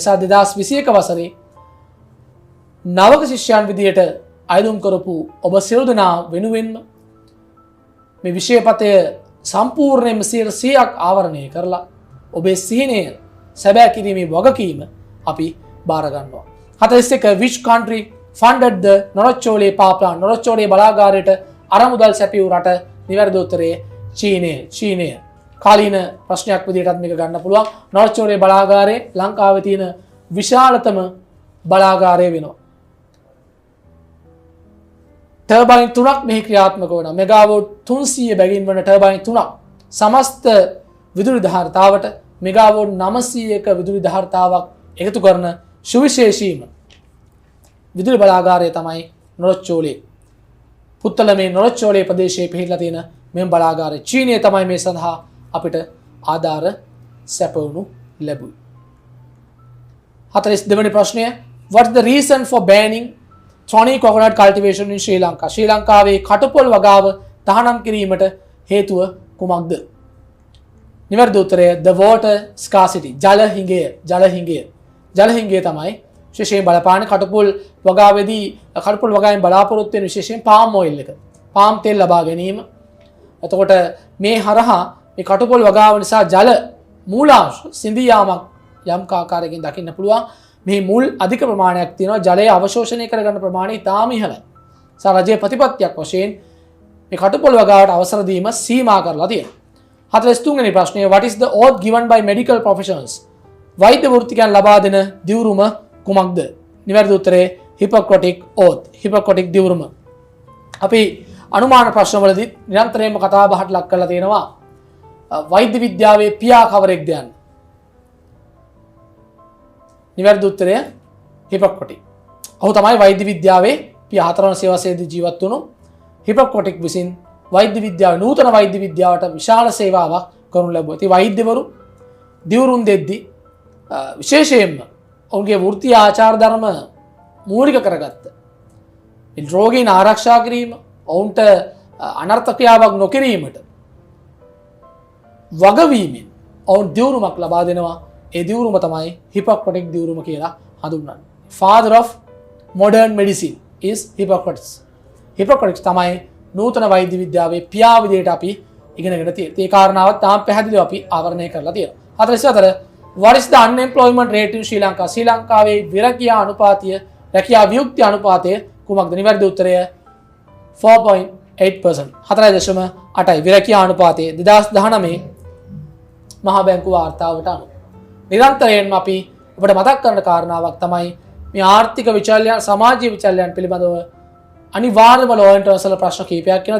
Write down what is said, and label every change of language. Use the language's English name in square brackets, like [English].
[Sinhala] නිසා 2021 වසරේ නවක ශිෂ්‍යයන් විදියට අයදුම් කරපු ඔබ සියලු දෙනා වෙනුවෙන්ම මේ විෂයපතය සම්පූර්ණයෙන්ම 100ක් ආවරණය කරලා ඔබේ සිහිනය සැබෑ කිරීමේ වගකීම අපි බාර ගන්නවා. [English] 41 which country funded the Norochcholai power plant? [Sinhala] Norochcholai බලාගාරයට අරමුදල් සැපියූ රට? නිවැරදි උත්තරය චීනය. කාලීන ප්‍රශ්නයක් විදිහටත් මේක ගන්න පුළුවන්. නොරොච්චෝලේ බලාගාරය ලංකාවේ තියෙන විශාලතම බලාගාරය වෙනවා. ටර්බයින් 3ක් මෙහි ක්‍රියාත්මක වන මෙගාවෝට් 300 බැගින් වන ටර්බයින් 3ක් සමස්ත විදුලි ධාරිතාවට මෙගාවෝට් 900ක විදුලි ධාරිතාවක් එකතු කරන සුවිශේෂීම විදුලි බලාගාරය තමයි නොරොච්චෝලේ. පුත්තලමේ නොරොච්චෝලේ ප්‍රදේශයේ පිහිටලා තියෙන මෙම බලාගාරය. චීනය තමයි මේ සඳහා අපිට ආධාර සැපවුණු ලැබුවේ. [English] 42 [Sinhala] වෙනි ප්‍රශ්නය, [English] what is the reason for banning Thorny coconut cultivation in Sri Lanka? [Sinhala] ශ්‍රී ලංකාවේ කටුපොල් වගාව තහනම් කිරීමට හේතුව කුමක්ද? නිවැරදි උත්තරය [English] the water scarcity. [Sinhala] ජල හිඟය. ජලහිංගය තමයි විශේෂයෙන් බලපාන කටුපුල් වගාවේදී කටුපුල් වගාවෙන් බලාපොරොත්තු වෙන විශේෂයෙන් පාම් ඔයිල් එක. පාම් තෙල් ලබා ගැනීම. එතකොට මේ හරහා මේ කටුපුල් වගාව නිසා ජල මූලාංශ සිඳී යාමක් යම් ආකාරයකින් දකින්න පුළුවන්. මේ මුල් අධික ප්‍රමාණයක් තියෙනවා. ජලය අවශෝෂණය කරගන්න ප්‍රමාණය ඉතාම ඉහළයි. රජයේ ප්‍රතිපත්තියක් වශයෙන් මේ කටුපොළ වගාවට අවසර දීම සීමා කරලා තියෙනවා. [English] 43 [Sinhala] වෙනි ප්‍රශ්නය, [English] what is the oath given by medical professionals? [Sinhala] වෛද්‍ය වෘත්තිකයන් ලබා දෙන දිවුරුම කුමක්ද? නිවැරදි උත්තරය Hippocratic oath. Hippocratic දිවුරුම. අපි අනුමාන ප්‍රශ්නවලදී නිරන්තරයෙන්ම කතා බහට ලක් කරලා තියෙනවා වෛද්‍ය විද්‍යාවේ පියා කවරෙක්ද යන්න. නිවැරදි උත්තරය Hippocratic. ඔහු තමයි වෛද්‍ය විද්‍යාවේ පියා 4 වන සේවාසේදී ජීවත් වුණු Hippocratic විසින් වෛද්‍ය විද්‍යාව නූතන වෛද්‍ය විද්‍යාවට විශාල සේවාවක් කරනු ලැබුවා. ඉතින් වෛද්‍යවරු දිවුරුම් දෙද්දී විශේෂයෙන්ම ඔවුන්ගේ වෘත්තීය ආචාර ධර්ම මූලික කරගත්ත. රෝගීන් ආරක්ෂා කිරීම, ඔවුන්ට අනර්ථ ක්‍රියාවක් නොකිරීමට වගවීමෙන් ඔවුන් දිවුරුමක් ලබා දෙනවා. ඒ දිවුරුම තමයි Hippocratic දිවුරුම කියලා හඳුන්වන්නේ. [English] Father of modern medicine is Hippocrates. [Sinhala] Hippocrates තමයි නූතන වෛද්‍ය විද්‍යාවේ පියා විදියට අපි ඉගෙනගෙන තියෙන්නේ. ඒ කාරණාවත් තාම පැහැදිලිව අපි ආවරණය කරලා තියෙනවා. [English] 44 What is the unemployment rate in Sri Lanka? [Sinhala] ශ්‍රී ලංකාවේ විරකියා අනුපාතය, රැකියා වියුක්ති අනුපාතය කුමක්ද? නිවැරදි උත්තරය 4.8%. 4.8යි විරකියා අනුපාතය 2019 මහා බැංකුව වාර්තාවට අනුව. නිරන්තරයෙන්ම අපි ඔබට මතක් කරන කාරණාවක් තමයි මේ ආර්ථික විචල්‍යයන්, සමාජීය විචල්‍යයන් පිළිබඳව අනිවාර්යම ලෝයන්ටර්ස්ල ප්‍රශ්න කීපයක් කියනවා.